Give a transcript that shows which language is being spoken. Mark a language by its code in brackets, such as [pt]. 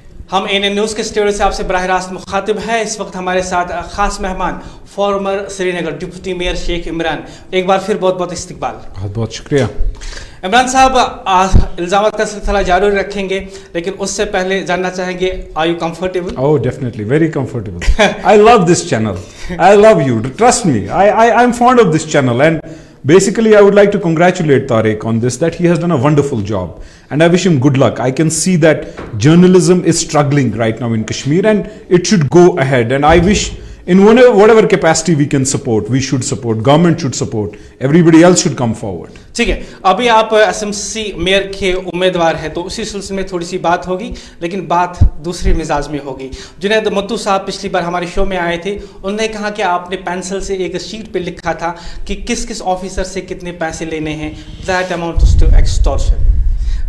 [hi] हम ANN news के studio से आपसे बराह रास्त मुखातिब है। इस वक्त हमारे साथ ख़ास मेहमान farmer Srinagar deputy mayor Sheikh Imran. एक बार फिर बहुत बहुत इस्तकबाल। बहुत बहुत शुक्रिया। इमरान साहब, इल्ज़ामात का सिलसिला जारी रखेंगे, लेकिन उससे पहले जानना चाहेंगे, [en] Are you comfortable? Oh, definitely, very comfortable. I love this channel. I love you. Trust me. I'm fond of this channel, and basically I would like to congratulate Tariq on this, that he has done a wonderful job, and I wish him good luck. I can see that journalism is struggling right now in Kashmir, and it should go ahead. And I wish, in whatever capacity we can support, we should support. Government should support. Everybody else should come forward. [hi] ठीक है, अभी आप SMC mayor के उम्मीदवार हैं, तो उसी सिलसिले में थोड़ी सी बात होगी, लेकिन बात दूसरी मिजाज में होगी। जुनैद मत्तू साहब पिछली बार हमारे शो में आए थे, उन्होंने कहा कि आपने पेंसिल से एक शीट पे लिखा था कि किस किस ऑफिसर से कितने पैसे लेने हैं, [en] That amount to extortion.